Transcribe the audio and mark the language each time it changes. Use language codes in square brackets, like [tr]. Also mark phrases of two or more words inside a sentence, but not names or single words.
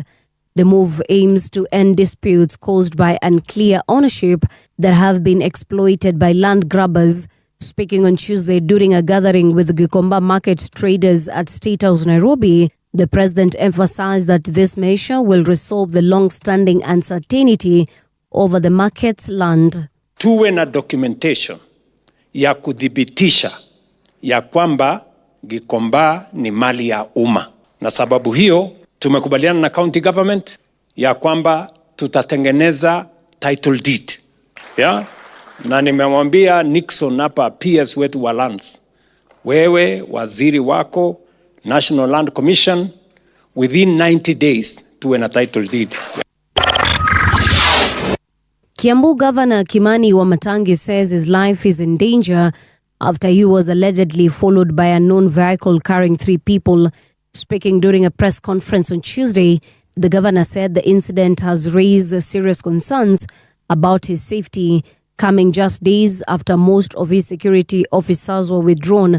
[en] The move aims to end disputes caused by unclear ownership that have been exploited by land grabbers. Speaking on Tuesday during a gathering with Gikomba market traders at State House, Nairobi, the president emphasized that this measure will resolve the long-standing uncertainty over the market's land. [sw] Tuwe na documentation ya kudhibitisha ya kwamba Gikomba ni mali ya umma. Na sababu hiyo tumekubaliana na [en] county government [sw] ya kwamba tutatengeneza [en] title deed. [sw] Yeah? Na nimemwambia Nixon hapa PS wetu wa lands, wewe waziri wako National Land Commission, [en] within 90 days [sw] tuwe na [en] title deed. Kiambu Governor Kimani Wamatangi says his life is in danger after he was allegedly followed by a known vehicle carrying 3 people. Speaking during a press conference on Tuesday, the governor said the incident has raised serious concerns about his safety, coming just days after most of his security officers were withdrawn.